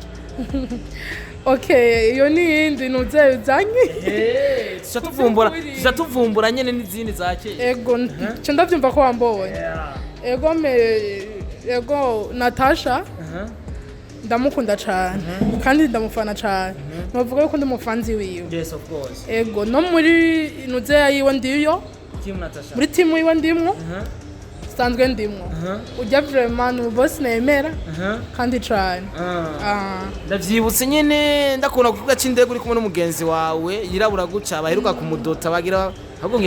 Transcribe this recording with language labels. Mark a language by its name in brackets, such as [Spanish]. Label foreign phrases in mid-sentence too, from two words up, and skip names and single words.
[Rundi] okay iyo ni yindi nuze uzanye tuvumbura nyene n'izindi zake ego cyo ndavyumva ko wambonye ego Natasha ndamukunda cyane kandi ndamufana cyane navuga yuko ndumufanzi wiwe [English] yes of course [Rundi] ego no muri nuze yiwe ndiyo [English] team Natasha [Rundi] muri team yiwe ndimwo sanzwe ndimwo ujya vraiment no boss nemera kandi cyane ndavyibutse nyene ndakubona kuvuga c'indego uri kumwe n'umugenzi wawe yirabura guca baheruka kumudota bagira hagongira